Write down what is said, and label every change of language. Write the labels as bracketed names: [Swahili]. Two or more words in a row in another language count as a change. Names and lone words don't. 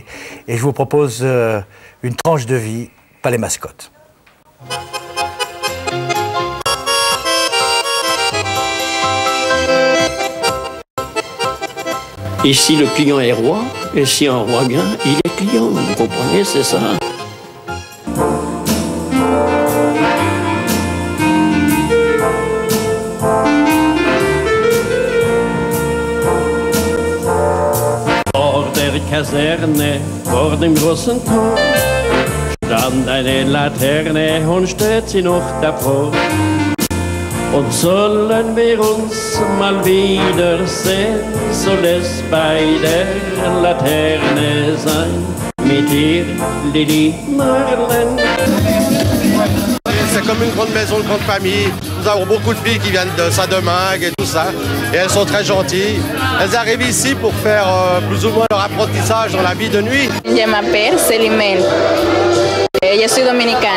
[French] Et je vous propose une tranche de vie, Palais Mascotte. Ici, le client est roi, et si un roi vient, il est client. Vous comprenez, c'est ça. [German] Vor der Kaserne, vor dem großen Tor, stand eine Laterne und steht sie noch davor. Und sollen wir uns mal wiedersehen, soll es bei der Laterne sein, mit ihr Lili Marlène. [French] C'est comme une grande maison, une grande famille. Nous avons beaucoup de filles qui viennent de Saint-Domingue et tout ça. Et elles sont très gentilles. Elles arrivent ici pour faire plus ou moins leur apprentissage dans la vie de nuit. Je m'appelle Célimène. Je suis dominicana.